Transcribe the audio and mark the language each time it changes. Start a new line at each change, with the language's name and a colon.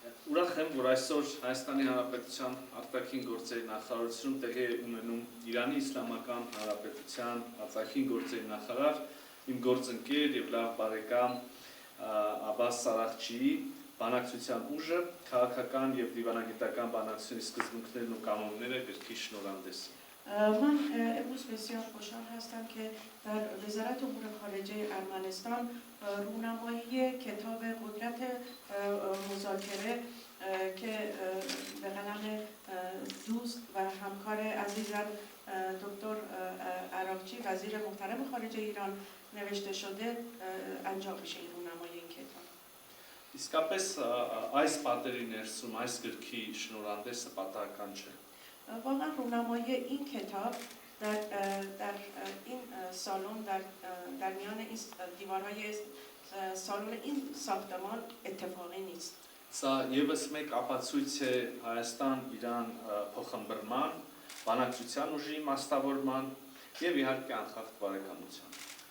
Armenian: Ուրախ եմ, որ այսօր Հայաստանի Հանրապետության արտաքին գործերի նախարարությունում տեղի է ունենում Իրանի Իսլամական Հանրապետության արտաքին գործերի նախարար, իմ գործընկեր եւ լավ բարեկամ Աբբաս Սարաղչիի բանակցության ուժը, քաղաքական եւ դիվանագիտական բանակցությունի սկզբունքներն ու կանոնները գրքի շնորհանդեսը։
Persian: من امروز بسیار خوشحال هستم که در وزارت امور خارجه ارمنستان رونمایی کتاب قدرت مذاکره که به قلم دوست و همکار عزیزم دکتر عراقچی وزیر محترم خارجه ایران نوشته شده انجام میشه این رونمایی این کتاب.
Armenian: Իսկապես այս պատերի ներսում այս գրքի շնորհանդեսը պատահական չէ։
Persian: واقعا رونمایی این کتاب در این سالن در میان این دیوارهای سالن این ساختمان اتفاقی نیست.
Armenian: Սա եւս մեկ ապացույց է Հայաստան-Իրան փոխհմբռնման, բանակցության ուժի իմաստավորման եւ իհարկե անխախտ բարեկամության։